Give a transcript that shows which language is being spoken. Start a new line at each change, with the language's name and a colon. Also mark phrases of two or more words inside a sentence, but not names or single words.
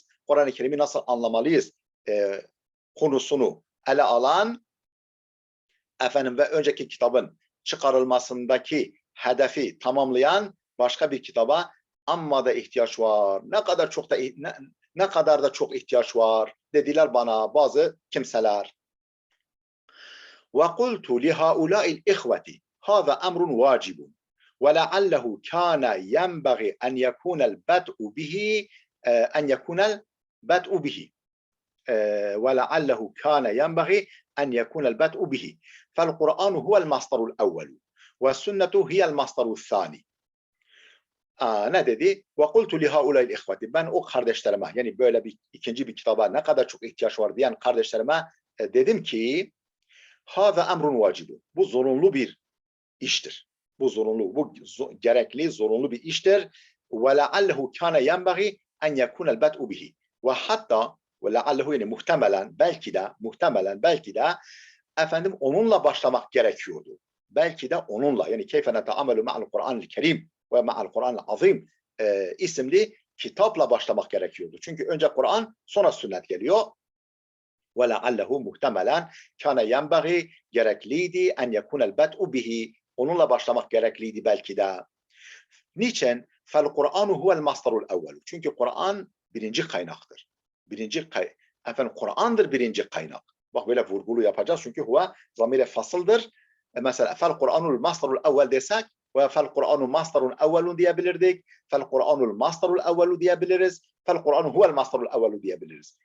Turkish: Kur'an-ı Kerim'i nasıl anlamalıyız? Konusunu ele alan ve önceki kitabın çıkarılmasındaki hedefi tamamlayan başka bir kitaba amma da ihtiyaç var. Ne kadar da çok ihtiyaç var dediler bana bazı kimseler.
Arabic: وقلت لهؤلاء الإخوة هذا أمر واجب ولعله كان ينبغي أن يكون البدء به ولعله كان ينبغي أن يكون البدء به فالقرآن هو المصدر الأول والسنة هي المصدر الثاني.
Turkish: Ne dedi?
Arabic: وَقُلْتُ لِهَاُولَيْ الْاِخْوَةِ
Turkish: Ben o kardeşlerime, yani böyle ikinci bir kitaba ne kadar çok ihtiyaç var diyen kardeşlerime dedim ki
Arabic: هَذَا اَمْرٌ وَاجِبٌ
Turkish: Bu zorunlu bir iştir. Bu gerekli, zorunlu bir iştir.
Arabic: وَلَعَلَّهُ كَانَ يَنْبَغِي أَنْ يَكُونَ الْبَدْءُ بِهِ
Turkish: Ve hatta وَلَعَلَّهُ yani muhtemelen belki de onunla başlamak gerekiyordu. Belki de onunla, yani
Arabic: كيف نتعامل مع القرآن الكريم ومع القرآن العظيم
Turkish: isimli kitapla başlamak gerekiyordu. Çünkü önce Kur'an, sonra sünnet geliyor. وَلَعَلَّهُ muhtemelen
Arabic: كان ينبغي
Turkish: gerekliydi
Arabic: أن يكون البدء به
Turkish: onunla başlamak gerekliydi belki de. Niçin?
Arabic: فَالْقُرْآنُ هُوَ الْمَصْدَرُ الْاَوَّلُ
Turkish: Çünkü Kur'an birinci kaynaktır. Kur'an'dır birinci kaynak. Bak böyle vurgulu yapacağız çünkü huve zamire fasıldır. Mesela
Arabic: فالقرآن المصدر الأول
Turkish: desek ve
Arabic: فالقرآن مصدر أول
Turkish: diyebilirdik.
Arabic: فالقرآن المصدر الأول
Turkish: diyebiliriz.
Arabic: فالقرآن هو المصدر الأول
Turkish: diyebiliriz.